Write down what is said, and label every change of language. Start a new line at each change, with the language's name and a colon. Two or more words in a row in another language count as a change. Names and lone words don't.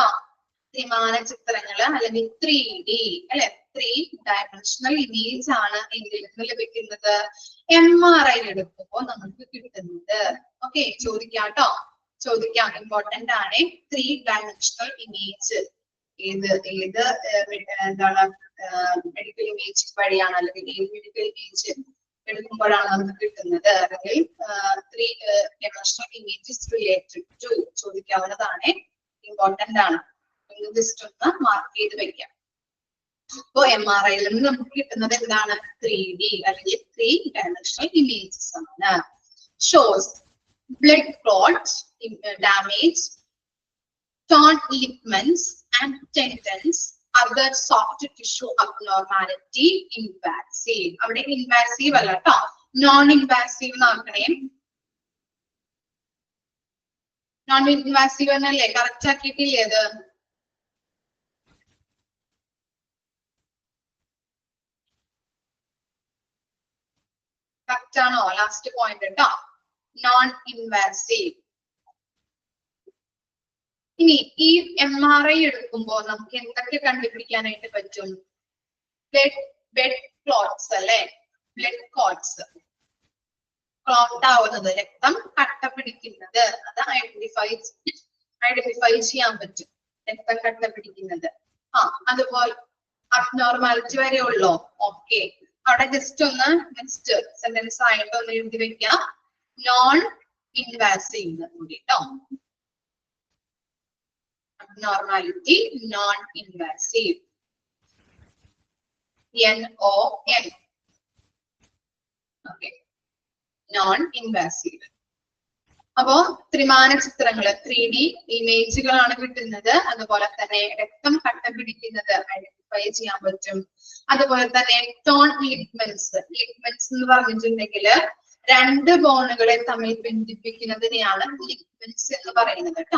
Malayalam: ത്രിമാന ചിത്രങ്ങൾ അല്ലെങ്കിൽ 3D അല്ലെ,
English: 3-dimensional image
Malayalam: ആണ് എങ്കിൽ ലഭിക്കുന്നത് MRI എടുക്കുമ്പോൾ നമുക്ക് കിട്ടുന്നത്. ഓക്കെ, ചോദിക്കാട്ടോ, ചോദിക്കാം, ഇമ്പോർട്ടന്റ് ആണ്.
English: 3-dimensional image
Malayalam: എന്താണ്
English: medical image
Malayalam: വഴിയാണ് അല്ലെങ്കിൽ ഏത്
English: medical image
Malayalam: എടുക്കുമ്പോഴാണ് നമുക്ക് കിട്ടുന്നത്, അല്ലെങ്കിൽ
English: 3-dimensional images related to
Malayalam: ചോദിക്കാവുന്നതാണ്, ഇമ്പോർട്ടന്റ് ആണ്. ജസ്റ്റ് ഒന്ന് മാർക്ക് ചെയ്ത് വെക്കാം. അപ്പോ MRIയിൽ നിന്ന് നമുക്ക് കിട്ടുന്നത് എന്താണ്? 3D അല്ലെങ്കിൽ 3-dimensional images ആണ്.
English: shows blood clot damage, torn ligaments and tendons, other soft tissue abnormality, invasive.
Malayalam: അവിടെ invasive അല്ല ട്ടോ,
English: non invasive
Malayalam: എന്നാക്കണേ.
English: non invasive
Malayalam: എന്നല്ലേ കറക്റ്റ് ആക്കിയിട്ടില്ലേ അത്? കറക്റ്റ് ആണോ?
English: last point
Malayalam: കേട്ടോ,
English: non invasive.
Malayalam: ഇനി ഈ MRI എടുക്കുമ്പോൾ നമുക്ക് എന്തൊക്കെ കണ്ടുപിടിക്കാനായിട്ട് പറ്റും?
English: blood clots
Malayalam: അല്ലെ,
English: blood clots,
Malayalam: ക്ലോട്ട് ആവുന്നത്, രക്തം കട്ട പിടിക്കുന്നത്, അത് ഐഡന്റിഫൈ ചെയ്യാൻ പറ്റും, രക്തം കട്ട പിടിക്കുന്നത്. അതുപോലെ അബ്നോർമാലിറ്റി വരെ ഉള്ളോ? ഓക്കെ, അവിടെ ജസ്റ്റ് ഒന്ന്
English: next sentence
Malayalam: ആയിട്ട് ഒന്ന് എഴുതി വെക്കാം,
English: non invasive
Malayalam: കൂടി ട്ടോ.
English: Abnormality, non-invasive. NON. Okay. Non-invasive.
Malayalam: അപ്പോ ത്രിമാന ചിത്രങ്ങള് 3D ഇമേജുകളാണ് കിട്ടുന്നത്. അതുപോലെ തന്നെ രക്തം കട്ട പിടിക്കുന്നത് ഐഡന്റിഫൈ ചെയ്യാൻ പറ്റും. അതുപോലെ തന്നെ
English: torn ligaments.
Malayalam: ലിഗ്മെന്റ്സ് എന്ന് പറഞ്ഞിട്ടുണ്ടെങ്കിൽ 2 ബോണുകളെ തമ്മിൽ ബന്ധിപ്പിക്കുന്നതിനെയാണ് ലിഗ്മെന്റ്സ് എന്ന് പറയുന്നത് കേട്ടോ.